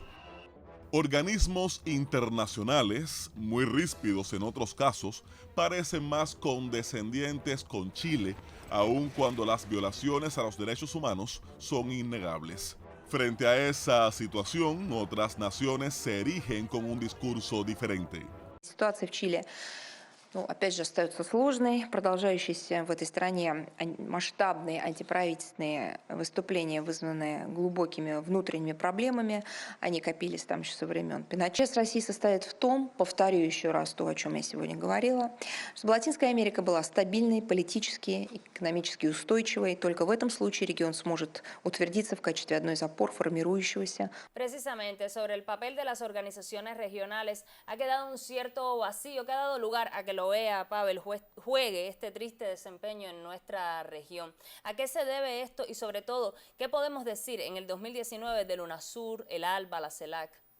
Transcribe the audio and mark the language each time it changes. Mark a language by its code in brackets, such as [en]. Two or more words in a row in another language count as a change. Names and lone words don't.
[es] Organismos internacionales, muy ríspidos en otros casos, parecen más condescendientes con Chile, aun cuando las violaciones a los derechos humanos son innegables. Frente a esa situación, otras naciones se erigen con un discurso diferente. [ru] Ситуация в Чили, опять же, остается сложной. Продолжающиеся в этой стране масштабные антиправительственные выступления, вызванные глубокими внутренними проблемами. Они копились там еще со времен Пиночета. Россия состоит в том, повторю еще раз то, о чем я сегодня говорила, чтобы Латинская Америка была стабильной, политически, экономически устойчивой. Только в этом случае регион сможет утвердиться в качестве одной из опор формирующегося. [es] Precisamente sobre el papel de las organizaciones regionales ha quedado un cierto vacío que ha dado lugar a que la OEA, Pavel, juegue este triste desempeño en nuestra región. ¿A qué se debe esto y sobre todo, qué podemos decir en el 2019 del UNASUR, el ALBA, la CELAC?